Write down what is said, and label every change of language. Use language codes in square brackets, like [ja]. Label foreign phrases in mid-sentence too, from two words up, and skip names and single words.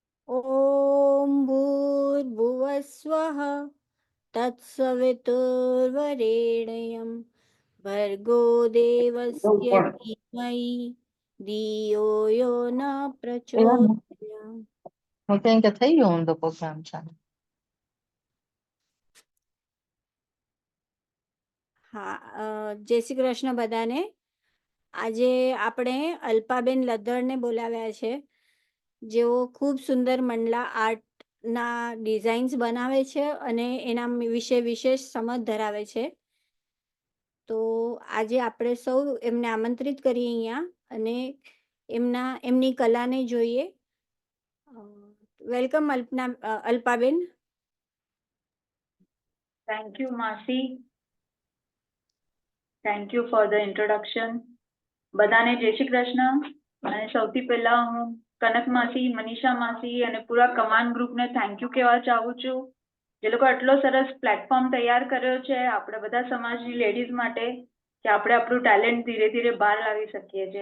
[sa] ॐ भूर्भुवस्वः तत्सवितुर्वरेण्यं भर्गो देवस्य धीमहि धियो यो न प्रचोदयात्. [gu] હું કેમ કે થઈ ગયો ઊંધો પ્રોગ્રામ છે. હા, જય શ્રી કૃષ્ણ બધાને. આજે આપણે અલ્પાબેન લદ્દરને બોલાવ્યા છે, જેઓ ખૂબ સુંદર મંડલા આર્ટના ડિઝાઇન્સ બનાવે છે અને એના વિશે વિશેષ સમજ ધરાવે છે. તો આજે આપણે સૌ એમને આમંત્રિત કરીએ અહીંયા અને એમની કલાને જોઈએ. વેલકમ અલ્પાબેન. [en] Thank you, Masi. Thank you for the introduction. [gu] બધાને જય શ્રી કૃષ્ણ. અને સૌથી પહેલા હું કનક માસી, મનીષા માસી અને પૂરા કમાન ગ્રુપને [en] thank you [gu] કહેવા ચાહું છું, જે લોકો આટલો સરસ પ્લેટફોર્મ તૈયાર કર્યો છે આપણે બધા સમાજની લેડીઝ માટે, કે આપણે આપણું ટેલેન્ટ ધીરે ધીરે બહાર લાવી શકીએ છીએ.